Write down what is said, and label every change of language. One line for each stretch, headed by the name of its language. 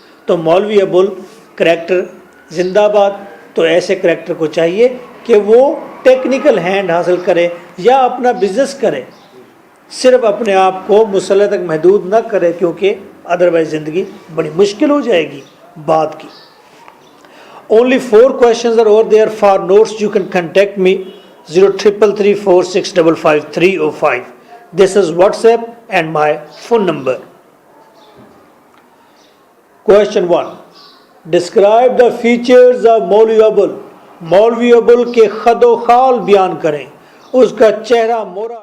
Urdu: تو مولوی ابل کریکٹر زندہ باد. تو ایسے کریکٹر کو چاہیے کہ وہ ٹیکنیکل ہینڈ حاصل کرے یا اپنا بزنس کرے, صرف اپنے آپ کو مسلح تک محدود نہ کرے, کیونکہ ادروائز زندگی بڑی مشکل ہو جائے گی بعد کی.
English: Only 4 questions are over there. For notes you can contact me 033346555305. This is WhatsApp and my phone number. Question 1. Describe the features of Maulvi Abul.
Urdu: مولوی ابل کے خد و خال بیان کریں, اس کا چہرہ مورا